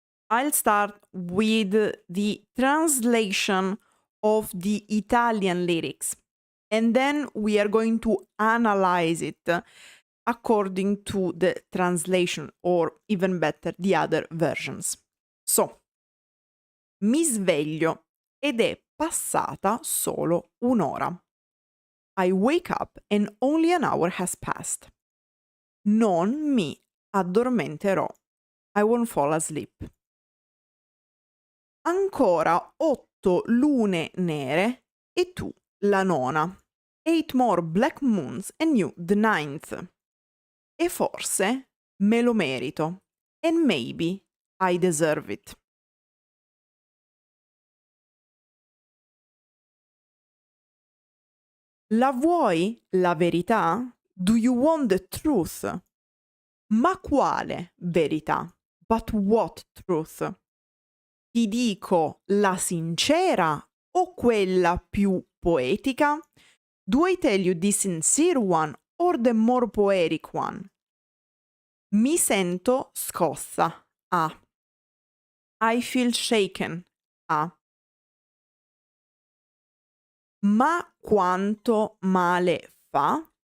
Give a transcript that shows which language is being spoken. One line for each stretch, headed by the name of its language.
English: I'll start with the translation of the Italian lyrics, and then we are going to analyze it according to the translation, or even better, the other versions.
Italian: So, mi sveglio ed è passata solo un'ora.
English: I wake up and only an hour has passed.
Italian: Non mi addormenterò.
English: I won't fall asleep.
Italian: Ancora 8 lune nere e tu la nona.
English: 8 more black moons and you the ninth.
Italian: E forse me lo merito.
English: And maybe I deserve it.
Italian: La vuoi la verità?
English: Do you want the truth?
Italian: Ma quale verità?
English: But what truth?
Italian: Ti dico la sincera o quella più poetica?
English: Do I tell you the sincere one or the more poetic one?
Italian: Mi sento scossa. Ah.
English: I feel shaken.
Italian: Ah. Ma quanto male fa?